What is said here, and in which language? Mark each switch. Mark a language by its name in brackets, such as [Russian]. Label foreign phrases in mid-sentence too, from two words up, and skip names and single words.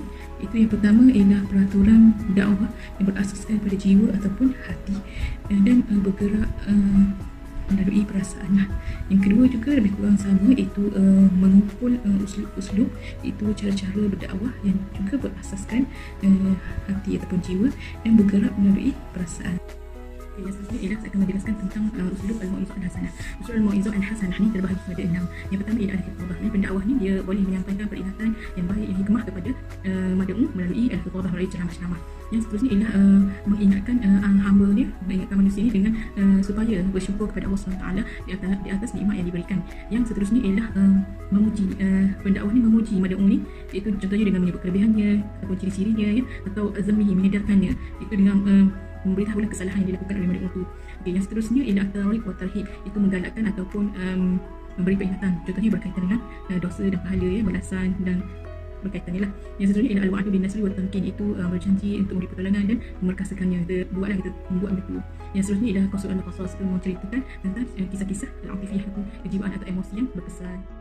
[Malay] Itu yang pertama ialah peraturan dakwah yang berasaskan pada jiwa ataupun hati dan bergerak melalui perasaan. Yang kedua juga lebih kurang sama, iaitu mengumpul uslub-uslub, iaitu cara-cara berdakwah yang juga berasaskan hati ataupun jiwa dan bergerak melalui perasaan. Yang seterusnya ialah saya akan menjelaskan tentang [Arabic] أسلوب الموعظة الحسنة. أسلوب الموعظة الحسنة [Malay] ni terbahagi kepada 6. Yang pertama ialah al-khitabah. Pendakwah ni dia boleh menyampaikan peringatan yang baik, yang hikmah kepada mad'u melalui al-khitabah, melalui ceramah-ceramah. Yang seterusnya ialah mengingatkan hamba dia, mengingatkan manusia ni dengan supaya bersyukur kepada Allah SWT di atas nikmat yang diberikan. Yang seterusnya ialah memuji, pendakwah ni memuji mad'u ni, iaitu contohnya dengan menyebut kelebihannya ataupun ciri-cirinya, ya, atau azamihi, mengedarkannya, itu dengan memberitahulah kesalahan yang dilakukan oleh mad'u itu. Okay, yang seterusnya ialah [Arabic] الترغيب والترهيب, [Malay] itu menggalakkan ataupun memberi peringatan, contohnya berkaitan dengan dosa dan pahala, ya, balasan dan berkaitannya lah. Yang seterusnya ialah [Arabic] الوعد بالنصر والتمكين, [Malay] itu berjanji untuk memberi pertolongan dan memerkasakannya. Kita buatlah, kita membuat benda tu. Yang seterusnya ialah [Arabic] قصص القصص, [Malay] itu menceritakan tentang kisah-kisah al-atifiyah, itu kejiwaan atau emosi yang berkesan.